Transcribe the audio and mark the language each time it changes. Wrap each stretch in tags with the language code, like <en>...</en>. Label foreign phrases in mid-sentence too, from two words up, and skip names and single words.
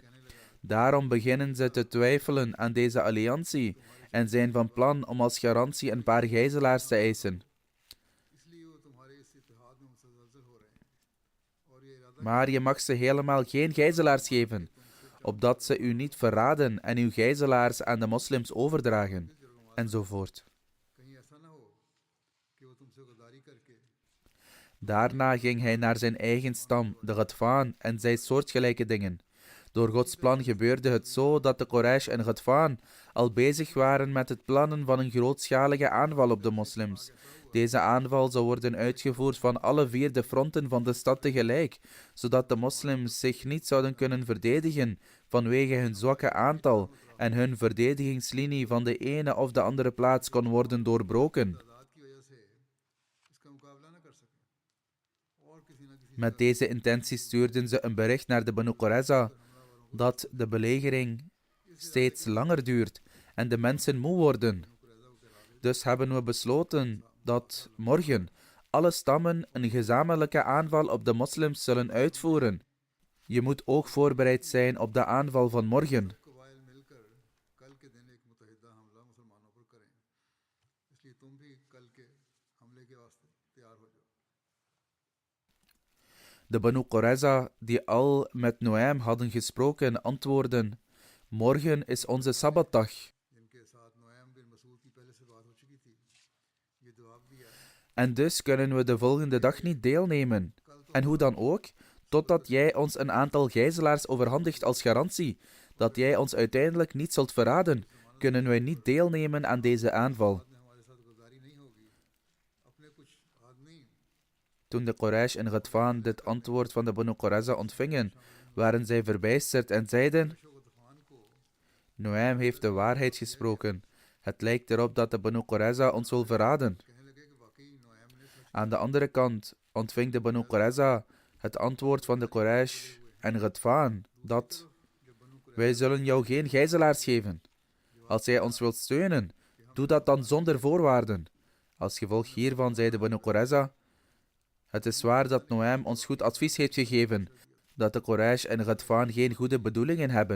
<nl>Daarom beginnen ze te twijfelen aan deze alliantie en zijn van plan om als garantie een paar gijzelaars te eisen. Maar je mag ze helemaal geen gijzelaars geven, opdat ze u niet verraden en uw gijzelaars aan de moslims overdragen, enzovoort.</nl> <ur>کہیں ایسا نہ ہو کہ وہ تم سے غداری کر کے</ur> <nl>Daarna ging hij naar zijn eigen stam, de Ghatfaan, en zei soortgelijke dingen. Door Gods plan gebeurde het zo dat de Quraysh en Ghatfaan al bezig waren met het plannen van een grootschalige aanval op de moslims. Deze aanval zou worden uitgevoerd van alle 4 de fronten van de stad tegelijk, zodat de moslims zich niet zouden kunnen verdedigen vanwege hun zwakke aantal en hun verdedigingslinie van de ene of de andere plaats kon worden doorbroken.</nl> <ur>تعداد کی وجہ سے اس کا مقابلہ نہ کر سکیں اور کسی نہ کسی</ur> <nl>Met deze intentie stuurden ze een bericht naar de Banu Qurayza dat de belegering steeds langer duurt en de mensen moe worden. Dus hebben we besloten dat morgen alle stammen een gezamenlijke aanval op de moslims zullen uitvoeren. Je moet ook voorbereid zijn op de aanval van morgen.</nl> <ur>قبائل مل کر کل کے دن ایک متحدہ حملہ مسلمانوں پر کریں اس لیے تم بھی کل کے حملے کے واسطے تیار ہو جاؤ</ur> <nl>De Banu Qurayza, die al met Nuaym hadden gesproken, antwoordden: morgen is onze Sabbatdag.</nl> <ur>جن کے ساتھ نعیم بن مسعود کی پہلے سے بات ہو چکی تھی یہ جواب دیا</ur> <nl>En dus kunnen we de volgende dag niet deelnemen. En hoe dan ook, totdat jij ons een aantal gijzelaars overhandigt als garantie dat jij ons uiteindelijk niet zult verraden, kunnen wij niet deelnemen aan deze aanval.</nl> <ur>نے ہمارے ساتھ غداری نہیں ہوگی اپنے کچھ آدمی</ur> <nl>Toen de Quraysh en Ghatfaan dit antwoord van de Banu Qurayza ontvingen, waren zij verbijsterd en zeiden:</nl> <ur>غطفان کو</ur> <nl>Nuaym heeft de waarheid gesproken. Het lijkt erop dat de Banu Qurayza ons wil verraden.</nl> <ur>کہنے لگے کہ واقعی نعیم نے سچ</ur> <nl>Aan de andere kant ontving de Banu Qurayza het antwoord van de Quraysh en Ghatfaan dat: wij zullen jou geen gijzelaars geven. Als jij ons wilt steunen, doe dat dan zonder voorwaarden. Als gevolg hiervan zei de Banu Qurayza: het is waar dat Nuaym ons goed advies heeft gegeven, dat de Quraysh en Ghatfaan geen goede bedoelingen hebben.</nl>